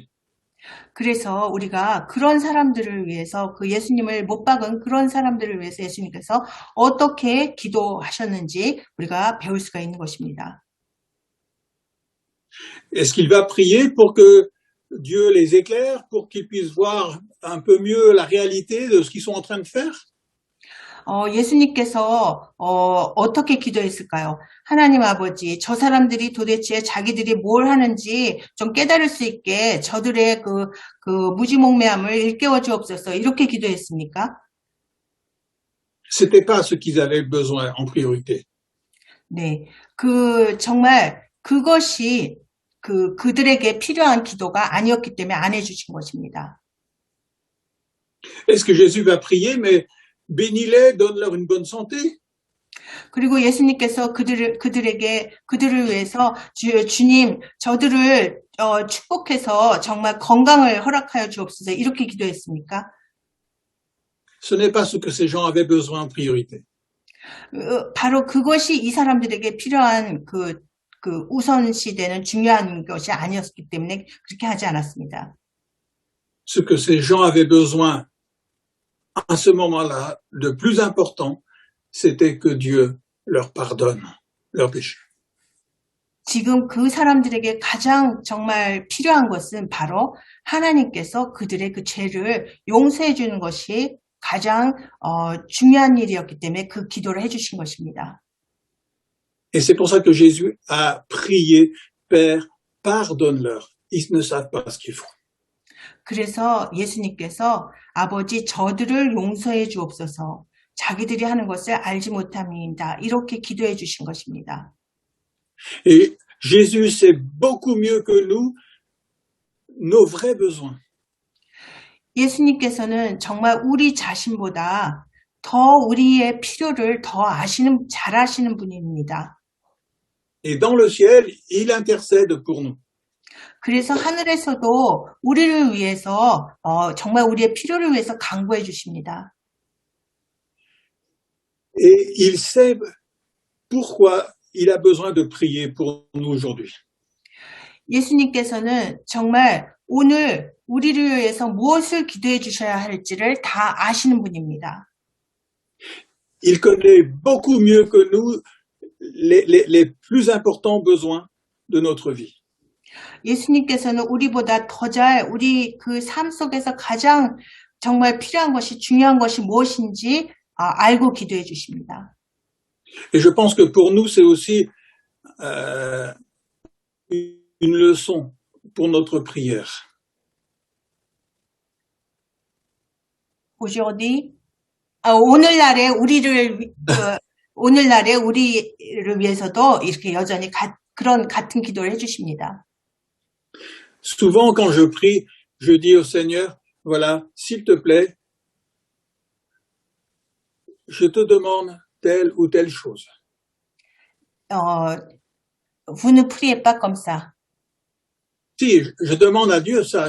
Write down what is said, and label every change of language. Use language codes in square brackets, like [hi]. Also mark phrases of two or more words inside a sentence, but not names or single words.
[ko] 그래서 우리가 그런 사람들을 위해서 그 예수님을 못 박은 그런 사람들을 위해서 예수님께서 어떻게 기도하셨는지 우리가 배울 수가 있는 것입니다. [fr] Est-ce qu'il va prier pour que Dieu les éclaire, pour qu'ils puissent voir un peu mieux la réalité de ce qu'ils sont en train de faire? [ko] 예수님께서 어떻게 기도했을까요? 하나님 아버지, 저 사람들이 도대체 자기들이 뭘 하는지 좀 깨달을 수 있게 저들의 그 무지몽매함을 일깨워 주옵소서. 이렇게 기도했습니까? [fr] C'était pas ce qu'ils avaient besoin en priorité. [ko] 네, 정말 그것이 그들에게 필요한 기도가 아니었기 때문에 안 해주신 것입니다. [fr] Est-ce que Jésus va prier, mais bénis-les, donne-leur une bonne santé? [ko] 그리고 예수님께서 그들을 위해서 주님, 저들을 축복해서 정말 건강을 허락하여 주옵소서 이렇게 기도했습니까? [fr] Ce n'est pas ce que ces gens avaient besoin en priorité. [ko] 바로 그것이 이 사람들에게 필요한 그 우선시되는 중요한 것이 아니었기 때문에 그렇게 하지 않았습니다. [fr] Ce que ces gens avaient besoin à ce moment-là, le plus important, c'était que Dieu leur pardonne leurs péchés. [ko] 지금 그 사람들에게 가장 정말 필요한 것은 바로 하나님께서 그들의 그 죄를 용서해 주는 것이 가장 중요한 일이었기 때문에 그 기도를 해주신 것입니다. [fr] Et c'est pour ça que Jésus a prié, Père, pardonne-leur. Ils ne savent pas ce qu'ils font. [ko] 그래서 예수님께서 아버지 저들을 용서해 주옵소서. 자기들이 하는 것을 알지 못함이다. 이렇게 기도해 주신 것입니다. [fr] Et Jésus sait beaucoup mieux que nous nos vrais besoins. [ko] 예수님께서는 정말 우리 자신보다 더 우리의 필요를 더 잘 아시는 분입니다. [fr] Et dans le ciel, il intercède pour nous. [ko] 그래서 하늘에서도 우리를 위해서 정말 우리의 필요를 위해서 간구해 주십니다. [fr] Et il sait pourquoi il a besoin de prier pour nous aujourd'hui. [ko] 예수님께서는 정말 오늘 우리를 위해서 무엇을 기도해 주셔야 할지를 다 아시는 분입니다. [fr] Il connaît beaucoup mieux que nous les plus importants besoins de notre vie. [ko] 예수님께서는 우리보다 더 잘 우리 그 삶 속에서 가장 정말 필요한 것이 중요한 것이 무엇인지 알고 기도해 주십니다. [fr] Et je pense que pour nous, c'est aussi une leçon pour notre prière. aujourd'hui, [ko] 오늘날에 오늘날에 우리를 위해서도 이렇게 여전히 그런 같은 기도를 해주십니다. [fr] Souvent, quand je prie, je dis au Seigneur, voilà, s'il te plaît, je te demande telle ou telle chose. Vous ne priez pas comme ça. Si, je demande à Dieu ça.